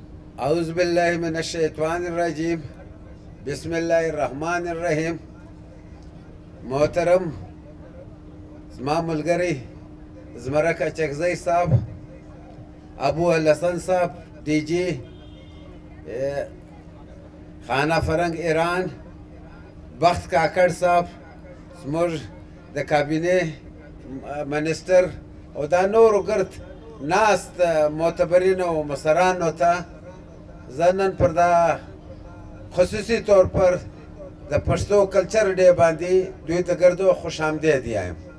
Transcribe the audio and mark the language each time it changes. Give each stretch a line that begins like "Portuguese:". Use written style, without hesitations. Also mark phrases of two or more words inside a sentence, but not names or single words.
Arabic: اعوذ باللہ من الشیطان الرجیم بسم اللہ الرحمن الرحیم.
Pashto: محترم زما ملګری زمرک اچکزی صاحب، ابو الحسن صاحب، ڈی جی خانہ فرنگ ایران، بخت کاکڑ صاحب زموږ د کابینه منسٹر او دا نورو ګرد ناست معتبرینو او مشرانو ته زه نن پر دا خصوصي طور پر د پښتو
English: culture day
Pashto: باندې دوی ته ګردو خوش آمدید یم.